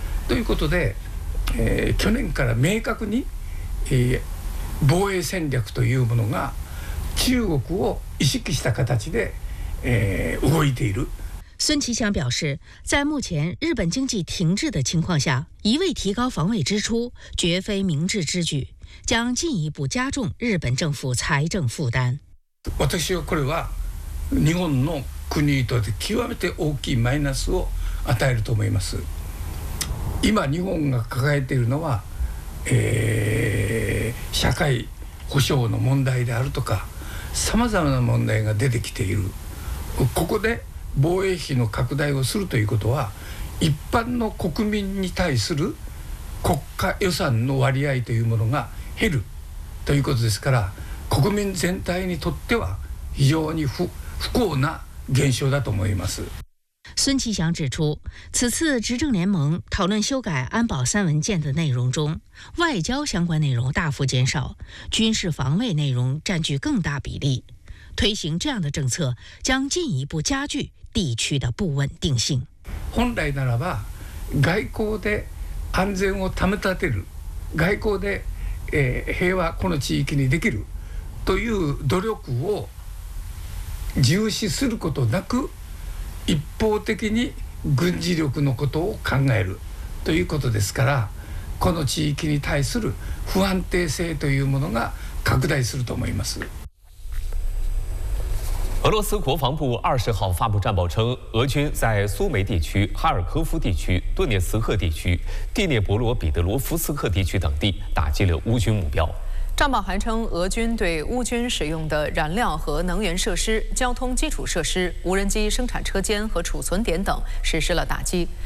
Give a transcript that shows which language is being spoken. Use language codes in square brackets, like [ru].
[ja] ということで、去年から明確に、防衛戦略というものが中国を意識した形で、動いている。 [zh] 孙吉祥表示，在目前日本经济停滞的情况下，一味提高防卫支出绝非明智之举，将进一步加重日本政府财政负担。 [ja] 私はこれは日本の国にとって極めて大きいマイナスを与えると思います。今日本が抱えているのは、社会保障の問題であるとか。様々な問題が出てきている。ここで防衛費の拡大をするということは、一般の国民に対する国家予算の割合というものが減るということですから、国民全体にとっては非常に 不幸な現象だと思います。 [zh] 孙吉祥指出，此次执政联盟讨论修改安保三文件的内容中，外交相关内容大幅减少，军事防卫内容占据更大比例。推行这样的政策，将进一步加剧地区的不稳定性。 [ja] 本来ならば、外交で安全を保たれる、外交で、平和この地域にできるという努力を重視することなく、一方的に軍事力のことを考えるということですから、この地域に対する不安定性というものが拡大すると思います。 [zh] 俄罗斯国防部20号发布战报称，俄军在苏梅地区、哈尔科夫地区、顿涅茨克地区、第聂伯罗彼得罗夫斯克地区等地打击了乌军目标。战报还称，俄军对乌军使用的燃料和能源设施、交通基础设施、无人机生产车间和储存点等实施了打击。